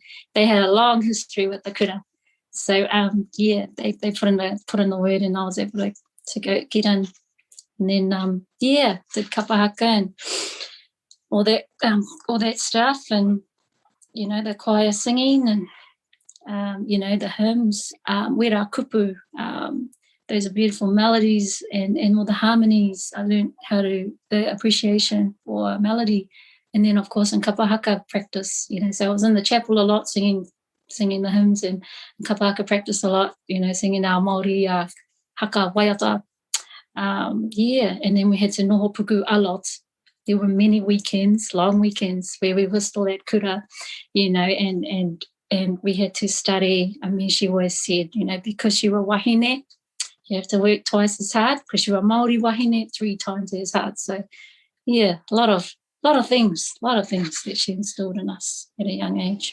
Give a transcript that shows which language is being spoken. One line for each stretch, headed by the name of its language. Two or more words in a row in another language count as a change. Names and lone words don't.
English: They had a long history with the kura. So they put in the word, and I was able to go get in, and then did kapahaka and all that stuff, and the choir singing, and the hymns,
Māori: wera kupu,
English: those are beautiful melodies, and all the harmonies. I learned the appreciation for melody, and then of course in kapahaka practice, so I was in the chapel a lot singing the hymns, and kapahaka practice a lot, singing our
Māori: Māori haka waiata.
English: And then we had to
Māori: noho puku
English: a lot. There were many weekends, long weekends, where we whist all that kura, and we had to study. I mean, she always said, because you were wahine, you have to work twice as hard. Because you were
Māori: Māori wahine,
English: 3 times as hard. So, yeah, a lot of things that she instilled in us at a young age.